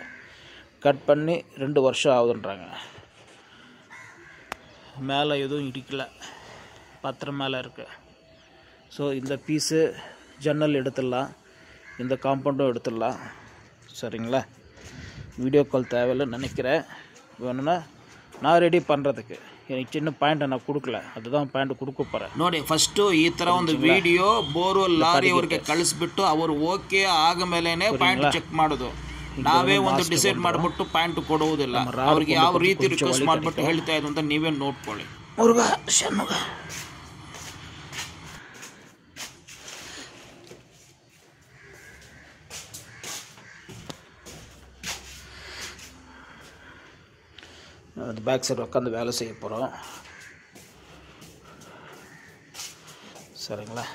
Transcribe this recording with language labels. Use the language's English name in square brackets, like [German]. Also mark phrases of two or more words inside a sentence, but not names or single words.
[Tamil] கட் பண்ணி 2 வருஷம் ஆகுதுன்றாங்க. மேலே எதுவும் இடிக்கலை, பத்திரம் மேலே இருக்குது. ஸோ இந்த பீஸு ஜன்னல் எடுத்துடலாம், இந்த காம்பவுண்டும் எடுத்துடலாம். சரிங்களா? [English] video call [Tamil] தேவையில்லைன்னு நினைக்கிறேன். வேணும்னா ನಾನು ರೆಡಿ பண்ணுறதுக்கு எனக்கு சின்ன பாயிண்ட் நான் கொடுக்கல, அதுதான் பாயிண்ட் கொடுக்க போகிறேன். [Kannada] ನೋಡಿ, ಫಸ್ಟು ಈ ಥರ ಒಂದು ವಿಡಿಯೋ [English] borewell lorry [Kannada] ಅವ್ರಿಗೆ ಕಳಿಸ್ಬಿಟ್ಟು ಅವರು ಓಕೆ ಆಗ ಮೇಲೇ ಪಾಯಿಂಟ್ ಚೆಕ್ ಮಾಡೋದು. ನಾವೇ ಒಂದು ಡಿಸೈಡ್ ಮಾಡಿಬಿಟ್ಟು ಪಾಯಿಂಟ್ ಕೊಡುವುದಿಲ್ಲ. ಅವ್ರಿಗೆ ಯಾವ ರೀತಿ ರಿಕ್ವೆಸ್ಟ್ ಮಾಡಿಬಿಟ್ಟು ಹೇಳ್ತಾ ಇದ್ದು ಅಂತ ನೀವೇ ನೋಡ್ಕೊಳ್ಳಿ. [Tamil] ಮುರುಘ ಷಣ್ಮುಖ அது [English] back side [Tamil] உட்காந்து வேலை செய்ய போகிறோம். சரிங்களா?